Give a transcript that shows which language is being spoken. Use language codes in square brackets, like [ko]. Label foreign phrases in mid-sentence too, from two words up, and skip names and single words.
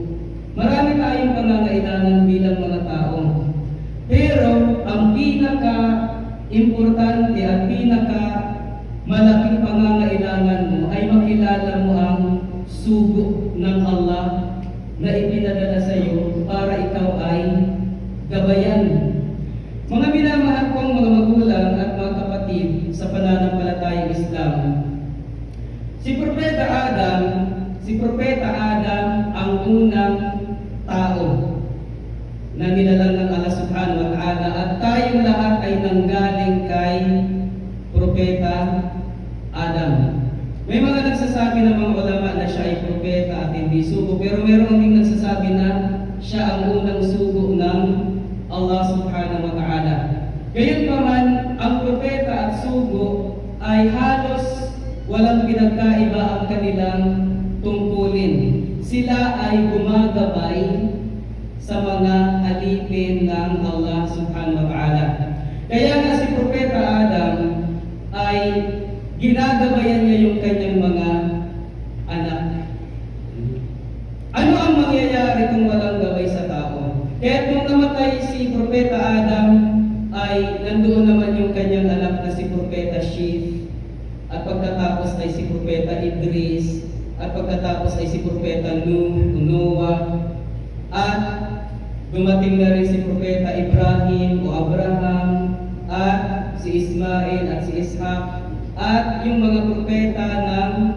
[tl] Marami tayong pangangailangan bilang mga tao, pero ang pinaka-importante at pinaka-malaking pangangailangan mo ay makilala mo ang sugo ng Allah na ipinadala sa iyo para ikaw ay gabayan. Mga minamahal kong mga magulang at mga kapatid sa pananampalatayang Islam, si Propeta Adam ang unang tao na nilalang ng Allah [ar] سبحانه وتعالى, [tl] at tayong lahat ay nanggaling kay Propeta Adam. May mga nagsasabi ng mga ulama na siya ay propeta at hindi sugo, pero mayroon ding nagsasabi na siya ang unang sugo ng Allah [ar] سبحانه وتعالى. [tl] Gayunpaman, ang propeta at sugo ay halos walang pinagkaiba ang kanilang tungkulin. Sila ay gumagabay sa mga alipin ng Allah [ar] سبحانه وتعالى. [tl] Kaya nga si Propeta Adam ay ginagabayan niya yung kanyang mga anak. Ano ang mangyayari kung walang gabay sa tao? Kaya nung namatay si Propeta Adam, ay nandoon naman yung kanyang anak na si Propeta Sheth, at pagkatapos ay si Propeta Idris, at pagkatapos ay si Propeta Noah, at dumating na rin si Propeta Ibrahim o Abraham, at si Ismail at si Ishaq, at yung mga propeta ng